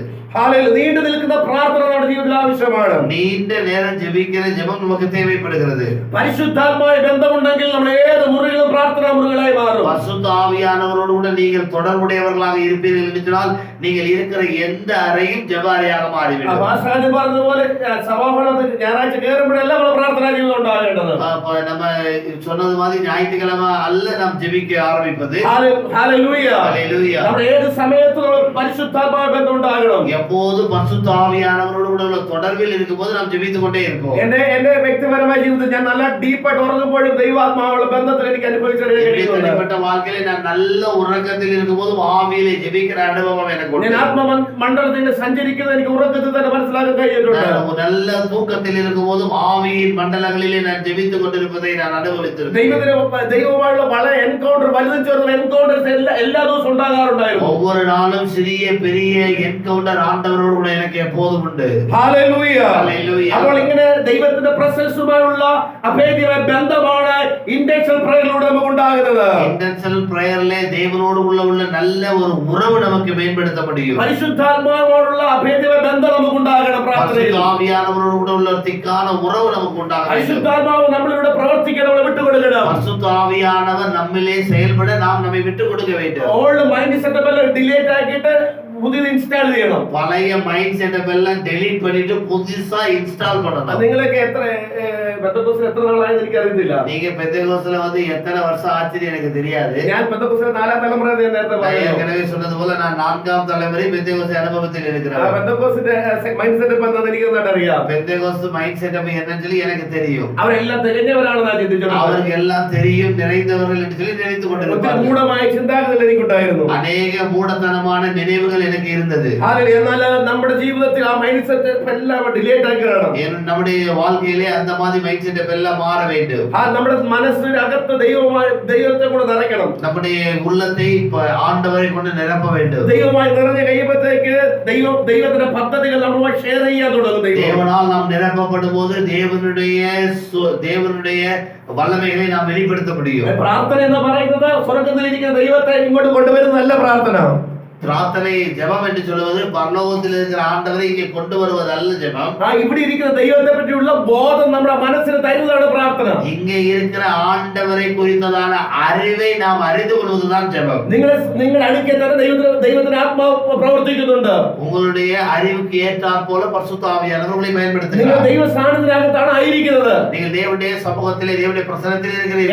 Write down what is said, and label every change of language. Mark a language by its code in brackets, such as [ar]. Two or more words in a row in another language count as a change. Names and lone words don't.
[ml] ஹalleluya നീണ്ടു നിൽക്കുന്ന പ്രാർത്ഥന നമ്മുടെ ജീവിതത്തിൽ ആവശ്യമാണ്. [ta] நீண்ட நேரம் ஜெபிக்கிற ஜெபம் நமக்கு தேவைப்படுகிறது. [ml] പരിശുദ്ധാത്മാവുമായി ബന്ധമുണ്ടെങ്കിൽ നമ്മൾ ഏത് മുറികളും പ്രാർത്ഥനാ മുറികളായി മാറും. [ta] பரிசுத்த ஆவியானவரோடு கூட நீங்கள் தொடர்புடையவர்களாக இருப்பீர்கள் என்றால் நீங்கள் இருக்கிற எந்த அறையும் ஜெப அறையாக மாறிவிடும். [ml] വാസാജി പറഞ്ഞതുപോലെ സഭാഭവനത്തിൽ ഞായറാഴ്ച കയറുമ്പോഴെല്ലാം നമ്മൾ പ്രാർത്ഥനാ ജീവിതം ഉണ്ടാകേണ്ടത്. [ta] நம்ம சொன்னது மாதிரி ஞாயிற்றுக்கிழமை அல்ல நாம் ஜெபிக்க ஆரம்பிப்பது. [ml] ഹല്ലേലൂയ [ta] ஹல்லேலூயா. [ml] നമ്മൾ ഏത് സമയത്തും നമ്മൾ പരിശുദ്ധാത്മാവുമായി ബന്ധം ഉണ്ടാകണം. [ta] எப்போது பரிசுத்த ஆவியானவரோடு உள்ள தொடர்பில் இருக்கும்போது நாம் ஜெபித்துக் கொண்டே இருப்போம். [ml] എന്റെ വ്യക്തിപരമായ ജീവിതത്തിൽ ഞാൻ നല്ല ഡീപ്പായിട്ട് ഉറങ്ങുമ്പോഴും ദൈവാത്മാവുള്ള ബന്ധത്തിൽ എനിക്ക് [ta] தனிப்பட்ட வாழ்க்கையில நான் நல்ல உறக்கத்தில் இருக்கும்போது ஆவியிலே ஜெபிக்கிற அனுபவம் எனக்கு உண்டு. [ml] ഞാൻ ആത്മമണ്ഡലത്തിൽ സഞ്ചരിക്കുന്നത് എനിക്ക് ഉറക്കത്തിൽ തന്നെ മനസ്സിലാക്കാൻ കഴിഞ്ഞിട്ടുണ്ട്. [ta] நல்ல தூக்கத்தில் இருக்கும்போது ஆவியின் மண்டலங்களிலே நான் ஜெபித்துக் கொண்டிருப்பதை நான் அனுபவித்திருக்கிறேன். [ml] ദൈവവുമായുള്ള വളരെ എൻകൗണ്ടർ വലുതും ചെറുതും എൻകൗണ്ടേഴ്സ് എല്ലാ ദിവസവും ഉണ്ടാകാറുണ്ടായിരുന്നു. [ta] ஒவ்வொரு நாளும் சிறிய பெரிய என்கவுண்டர் ஆண்டவரோடு கூட எனக்கு எப்போதும் உண்டு. [ml] ഹല്ലേലൂയ. ഹല്ലേലൂയ. അപ്പോൾ ഇങ്ങനെ ദൈവത്തിന്റെ പ്രസൻസുമായുള്ള അഭേദ്യമായ ബന്ധമാണ് [en] intentional prayer [ml] നമുക്ക് ഉണ്ടാകുന്നത്. ഇന്റൻഷണൽ പ്രയറിലെ [ta] தேவனோடு உள்ள நல்ல ஒரு உறவு நமக்கு மேம்படுத்த முடியும். [ml] പരിശുദ്ധാത്മാവോടുള്ള അഭേദ്യമായ ബന്ധം നമുക്ക് ഉണ്ടാകണം പ്രാർത്ഥനയിൽ. [ta] ஆவியானவரோடு கூட உள்ள திக்கான உறவு நமக்கு உண்டாகணும். [ml] പരിശുദ്ധാത്മാവ് നമ്മളിലൂടെ പ്രവർത്തിക്കാൻ നമ്മൾ വിട്ടുകൊടുക്കണം. [ta] பரிசுத்த ஆவியானவர் நம்மிலே செயல்பட நாம் நம்மை விட்டுக் கொடுக்க வேண்டும். [en] old mind setup [ml] എല്ലാം ഡിലീറ്റ് ആക്കിയിട്ട് പുതിയത് ഇൻസ്റ്റാൾ ചെയ്യണം. [ta] பழைய [en] mind setup [ta] எல்லாம் டெலீட் பண்ணிட்டு புதுசா இன்ஸ்டால் பண்ணணும். [ml] നിങ്ങളൊക്കെ പെന്തക്കോസ്തിൽ എത്ര നാളായെന്ന് എനിക്ക് അറിയത്തില്ല. [ta] நீங்க பெந்தேகோஸ்துல வந்து எத்தனை வருஷம் ஆச்சுன்னு எனக்கு தெரியாது. [ml] ഞാൻ പെന്തക്കോസ്തിലെ 4ാം തലമുറ നേരത്തെ പറഞ്ഞു. [ta] ஏற்கனவே சொன்னது போல நான் 4ஆம் தலைமுறை பெந்தேகோஸ்து அனுபவத்தில் இருக்கிறேன். [ml] പെന്തക്കോസ്തിന്റെ [en] mind setup [ml] എന്താണെന്ന് എനിക്ക് നന്നായിട്ട് അറിയാം. [ta] பெந்தேகோஸ்து [en] mind setup [ta] என்னன்னு சொல்லி எனக்கு தெரியும். [ml] അവരെല്ലാം തികഞ്ഞവരാണെന്ന് ഞാൻ ചിന്തിച്ചിട്ടുണ്ട്. [ta] அவருக்கு எல்லாம் தெரியும், நிறைந்தவர்கள் என்று சொல்லி நினைத்துக் கொண்டிருப்பார்கள். [ml] മൂഢമായ ചിന്താഗതികൾ എനിക്കുണ്ടായിരുന്നു. [ta] அநேக மூடத்தனமான நினைவுகள் எனக்கு இருந்தது. [ml] എന്നാൽ നമ്മുടെ ജീവിതത്തിൽ ആ [en] mind setup [ml] എല്ലാം ഡിലീറ്റ് ആക്കി കളയണം. [ta] நம்முடைய வாழ்க்கையிலே அந்த மாதிரி [en] mind setup [ta] எல்லாம் மாற வேண்டும். [ml] നമ്മുടെ മനസ്സിനകത്ത് ദൈവത്തെ കൂടെ നിറയ്ക്കണം. [ta] நம்முடைய உள்ளத்தை ஆண்டவரை கொண்டு நிரப்ப வேண்டும். [ml] ദൈവമായി നിറഞ്ഞ കഴിയുമ്പോഴത്തേക്ക് ദൈവത്തിന്റെ പദ്ധതികൾ നമ്മളുമായി ഷെയർ ചെയ്യാൻ തുടങ്ങും. [ta] தேவனால் நாம் நிரப்பப்படும் போது தேவனுடைய வல்லமைகளை நாம் வெளிப்படுத்த முடியும். [ml] പ്രാർത്ഥന എന്ന് പറയുന്നത് സ്വർഗ്ഗത്തിലിരിക്കുന്ന ദൈവത്തെ ഇങ്ങോട്ട് കൊണ്ടുവരുന്നതല്ല പ്രാർത്ഥന. [ta] பிரார்த்தனை ஜெபம் என்று சொல்வது பரலோகத்தில் இருக்கிற ஆண்டவரை இங்கே கொண்டு வருவது அல்ல ஜெபம். [ml] ഇവിടെ ഇരിക്കുന്ന ദൈവത്തെ പറ്റിയുള്ള ബോധം നമ്മുടെ മനസ്സിന് തരുന്നതാണ് പ്രാർത്ഥന. [ta] இங்கே இருக்கிற ஆண்டவரை குறித்ததான அறிவை நாம் அறிந்து கொள்வதுதான் ஜெபம். [ml] നിങ്ങൾ അടുക്കൽ തന്നെ ദൈവത്തിന്റെ ആത്മാവ് പ്രവർത്തിക്കുന്നുണ്ട്. [ta] உங்களுடைய அறிவுக்கு ஏற்றாற் போல பரிசுத்த ஆவியானவர் உங்களை பயன்படுத்துகிறார். [ml] നിങ്ങൾ ദൈവ സാന്നിധ്യത്തിനകത്താണ് ആയിരിക്കുന്നത്. [ta] நீங்கள் தேவனுடைய சமூகத்திலே தேவனுடைய பிரசன்னத்திலே இருக்கிறீர்கள்.